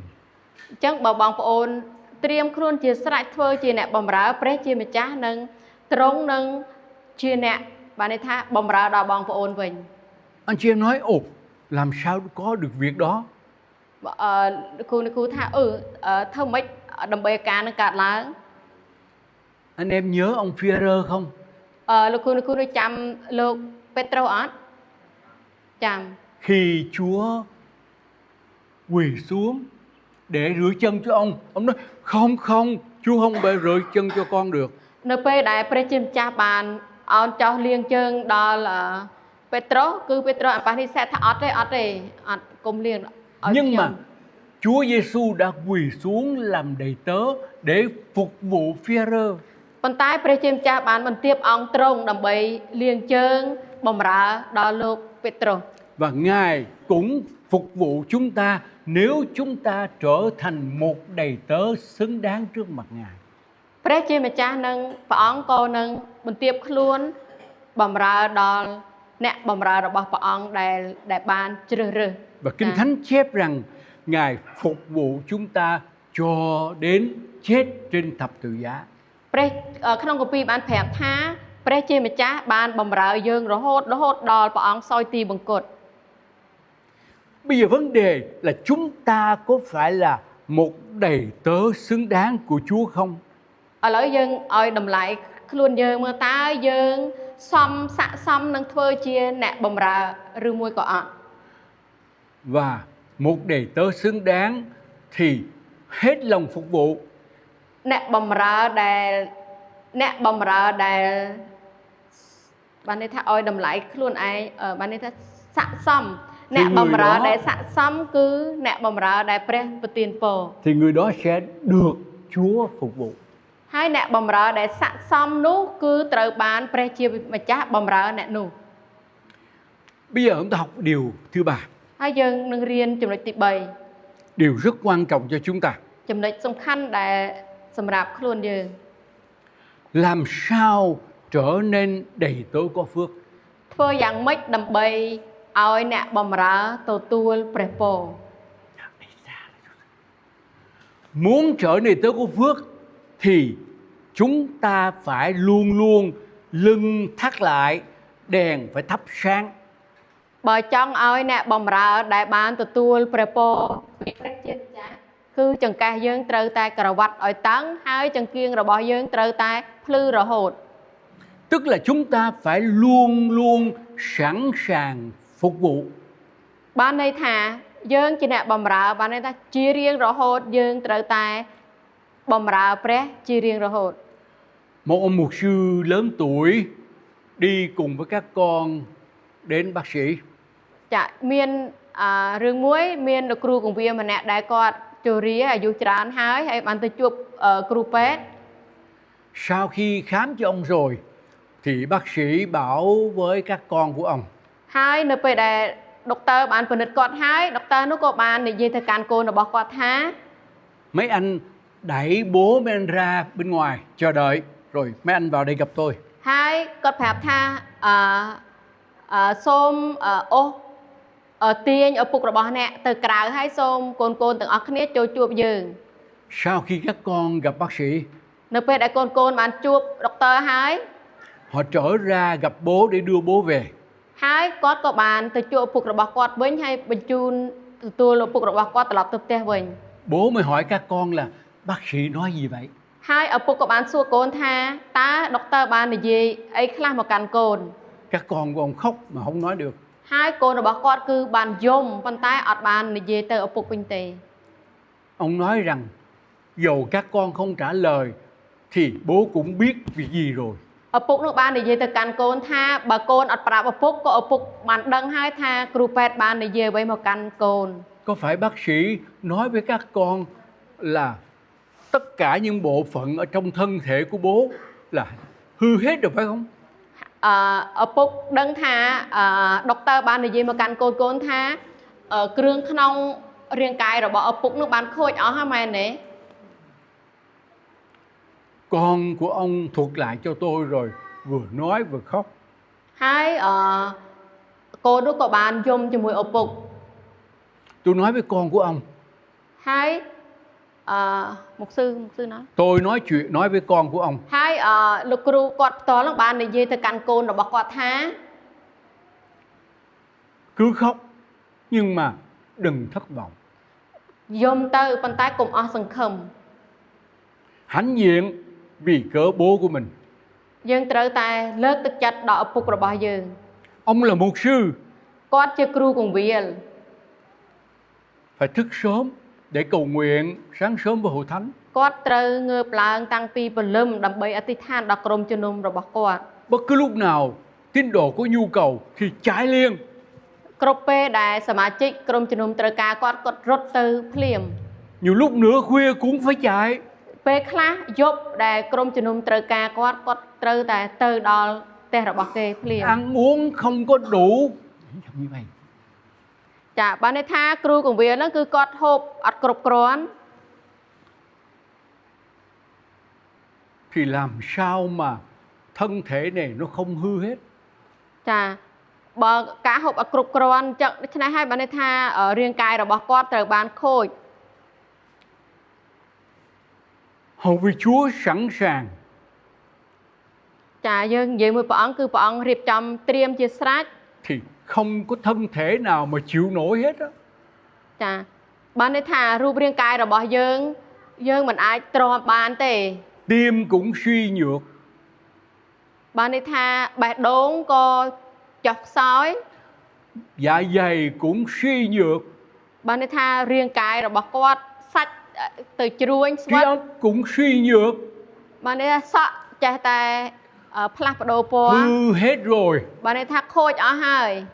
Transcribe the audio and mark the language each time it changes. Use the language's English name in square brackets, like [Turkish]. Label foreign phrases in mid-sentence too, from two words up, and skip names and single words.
[Khmer] អញ្ចឹងបើបងប្អូនត្រៀមខ្លួនជាស្រេចធ្វើជាអ្នកបម្រើព្រះជាម្ចាស់នឹងទ្រង់នឹងជាអ្នកបានន័យថាបម្រើដល់បងប្អូនវិញ [Vietnamese] Anh chị em nói, ồ, làm sao có được việc đó? [Khmer] គ្រូថាធ្វើម៉េចដើម្បីការនឹងកើតឡើង [Vietnamese] Anh em nhớ ông Phi-e-rơ không? [Khmer] លោកគ្រូចាំលោកពេត្រុសអត់ចាំ [Vietnamese] Khi Chúa quỳ xuống để rửa chân cho ông nói không, Chúa không bao rửa chân cho con được. [Khmer] នៅពេលដែលព្រះជាម្ចាស់បានអោនចោះលាងជើងដល់ពេត្រុសគឺពេត្រុសអបនិសេធថាអត់ទេអត់កុំលាងឲ្យ [Vietnamese] Nhưng mà Chúa Giêsu đã quỳ xuống làm đầy tớ để phục vụ Phi-e-rơ. [Khmer] ប៉ុន្តែព្រះជាម្ចាស់បានបន្ទាបអង្គទ្រង់ដើម្បីលាងជើងបម្រើដល់លោកពេត្រុស [Vietnamese] Và Ngài cũng phục vụ chúng ta nếu chúng ta trở thành một đầy tớ xứng đáng trước mặt Ngài. [Khmer] ព្រះជាម្ចាស់នឹងព្រះអង្គក៏នឹងបន្ទាបខ្លួនបម្រើដល់អ្នកបម្រើរបស់ព្រះអង្គដែលបានជ្រើសរើស [Vietnamese] Và Kinh Thánh chép rằng Ngài phục vụ chúng ta cho đến chết trên thập tự giá. [Khmer] ព្រះក្នុងគម្ពីរបានប្រាប់ថាព្រះជាម្ចាស់បានបម្រើយើងរហូតដល់ព្រះអង្គសោយទីបង្គត់ [Vietnamese] Bây giờ vấn đề là chúng ta có phải là một đầy tớ xứng đáng của Chúa không? [Khmer] ឥឡូវយើងឲ្យតម្លៃខ្លួនយើងមើលតើយើងសមស័ក្តិសមនឹងធ្វើជាអ្នកបម្រើឬមួយក៏អត់ [Vietnamese] Và một đầy tớ xứng đáng thì hết lòng phục vụ. [Khmer] អ្នកបម្រើដែលបានន័យថាឲ្យតម្លៃខ្លួនឯងបានន័យថាស័ក្តិសមអ្នកបម្រើដែលស័ក្តិសមគឺអ្នកបម្រើដែលព្រះប្រទានពរ [Vietnamese] Thì người đó sẽ được Chúa phục vụ. [Khmer] ហើយអ្នកបម្រើដែលស័ក្តិសមនោះគឺត្រូវបានព្រះជាម្ចាស់បម្រើអ្នកនោះ [Vietnamese] Bây giờ chúng ta học điều thứ ba. [Khmer] ហើយយើងនឹងរៀនចំណុចទី [Vietnamese] Điều rất quan trọng cho chúng ta. [Khmer] 3 ចំណុចសំខាន់ដែលសម្រាប់ខ្លួនយើង [Vietnamese] Làm sao trở nên đầy tớ có phước? [Khmer] ធ្វើយ៉ាងម៉េចដើម្បីឲ្យអ្នកបម្រើទទួលព្រះពរ [Vietnamese] Muốn trở nên đầy tớ có phước thì chúng ta phải luôn luôn lưng thắt lại, đèn phải thắp sáng. [Khmer] បើចង់ឲ្យអ្នកបម្រើដែលបានទទួលព្រះពរពីព្រះជាម្ចាស់គឺចង្កេះយើងត្រូវតែក្រវ៉ាត់ឲ្យតឹងហើយចង្គៀងរបស់យើងត្រូវតែភ្លឺរហូត [Vietnamese] Tức là chúng ta phải luôn luôn sẵn sàng phục vụ. [Khmer] បានន័យថាយើងជាអ្នកបម្រើបានន័យថាជារៀងរហូតយើងត្រូវតែបម្រើព្រះជារៀងរហូត [Vietnamese] Một ông mục sư lớn tuổi đi cùng với các con đến bác sĩ. [Khmer] ចាមានរឿងមួយមានលោកគ្រូគង្វាលម្នាក់ដែលគាត់ជរាអាយុច្រើនហើយបានទៅជួបគ្រូពេទ្យ [Vietnamese] Sau khi khám cho ông rồi thì bác sĩ bảo với các con của ông: [Khmer] ហើយនៅពេលដែលដុកទ័របានពិនិត្យគាត់ហើយដុកទ័រនោះក៏បាននិយាយទៅកាន់កូនរបស់គាត់ថា [Vietnamese] Mấy anh đẩy bố mấy anh ra bên ngoài chờ đợi rồi mấy anh vào đây gặp tôi. [Khmer] ហើយគាត់ប្រាប់ថាសូមអូសទាញឪពុករបស់អ្នកទៅក្រៅហើយសូមកូនៗទាំងអស់គ្នាចូលជួបយើង [Vietnamese] Sau khi các con gặp bác sĩ, [Khmer] នៅពេលដែលកូនៗបានជួបដុកទ័រហើយ [Vietnamese] họ trở ra gặp bố để đưa bố về. [Khmer] ហើយគាត់ក៏បានទៅជួបឪពុករបស់គាត់វិញហើយបញ្ជូនទទួលឪពុករបស់គាត់ត្រឡប់ទៅផ្ទះវិញ [Vietnamese] Bố mới hỏi các con là bác sĩ nói gì vậy? [Khmer] ហើយឪពុកក៏បានសួរកូនថាតើដុកទ័របាននិយាយអីខ្លះមកកាន់កូន [Vietnamese] Các con của ông khóc mà không nói được. [Khmer] ហើយកូនរបស់គាត់គឺបានយំប៉ុន្តែអត់បាននិយាយទៅឪពុកវិញទេ [Vietnamese] Ông nói rằng dầu các con không trả lời thì bố cũng biết việc gì rồi. [Khmer] ឪពុកនោះបាននិយាយទៅកាន់កូនថាបើកូនអត់ប្រាប់ឪពុកក៏ឪពុកបានដឹងហើយថាគ្រូពេទ្យបាននិយាយអ្វីមកកាន់កូន [Vietnamese] Có phải bác sĩ nói với các con là tất cả những bộ phận ở trong thân thể của bố là hư hết rồi phải không? [Khmer] ឪពុកដឹងថាដុកទ័របាននិយាយមកកាន់កូនថាគ្រឿងក្នុងរាងកាយរបស់ឪពុកនោះបានខូចអស់ហើយមែនទេ [Vietnamese] Con của ông thuật lại cho tôi rồi vừa nói vừa khóc. [Khmer] ហើយកូននោះក៏បានយំជាមួយឪពុក [Vietnamese] Tôi nói với con của ông, [Khmer] ហើយមកsưណា [Vietnamese] tôi nói với con của ông, [Khmer] ហើយលោកគ្រូគាត់ផ្ទាល់នឹងបាននិយាយទៅកាន់កូនរបស់គាត់ថា [Vietnamese] cứ khóc nhưng mà đừng thất vọng. [Khmer] យំទៅប៉ុន្តែកុំអស់សង្ឃឹម [Vietnamese] Hãnh diện vì cớ bố của mình. [Khmer] យើងត្រូវតែលើកទឹកចិត្តដល់ឪពុករបស់យើង [Vietnamese] Ông là mục sư, [Khmer] គាត់ជាគ្រូកងវិល [Vietnamese] phải thức sớm để cầu nguyện sáng sớm với hội thánh. [Khmer] គាត់ត្រូវងើបឡើងតាំងពីព្រលឹមដើម្បីអធិដ្ឋានដល់ក្រុមជំនុំរបស់គាត់ [Vietnamese] Bất cứ lúc nào tín đồ có nhu cầu thì chạy liền. [Khmer] គ្រប់ពេលដែលសមាជិកក្រុមជំនុំត្រូវការគាត់រត់ទៅភ្លាម [Vietnamese] Nhiều lúc nửa khuya cũng phải chạy. [Khmer] ពេលខ្លះយប់ដែលក្រុមជំនុំត្រូវការគាត់ត្រូវតែទៅដល់ផ្ទះរបស់គេភ្លាម [Vietnamese] Ăn uống không có đủ. Như vậy. [Khmer] ចាបានន័យថាគ្រូកងវិលហ្នឹងគឺគាត់ហូបអត់គ្រប់គ្រាន់ [Vietnamese] Thì làm sao mà thân thể này nó không hư hết. [Khmer] ចាបើការហូបអត់គ្រប់គ្រាន់ចឹងដូច្នេះហើយបានន័យថារាងកាយរបស់គាត់ត្រូវបានខូច [Vietnamese] Hầu vì Chúa sẵn sàng. [Khmer] ចាយើងនិយាយមួយព្រះអង្គគឺព្រះអង្គរៀបចំត្រៀមជាស្រេច [Vietnamese] Thì không có thân thể nào mà chịu nổi hết á. [Khmer] ចាបានន័យថារូបរាងកាយរបស់យើងមិនអាចទ្រាំបានទេ [Vietnamese] Tim cũng suy nhược. [Khmer] បានន័យថាបេះដូងក៏ចុះខ្សោយ [Vietnamese] Dạ dày cũng suy nhược. [Khmer] បានន័យថារាងកាយរបស់គាត់សាច់ទៅជ្រួញស្ [Vietnamese] Trí វិត óc cũng suy nhược. [Khmer] បានន័យថាសក់ចេះតែផ្លាស់ប្ដូរពណ៌ [Vietnamese] Hư hết rồi. [Khmer] បានន័យថាខូចអស់ហើយ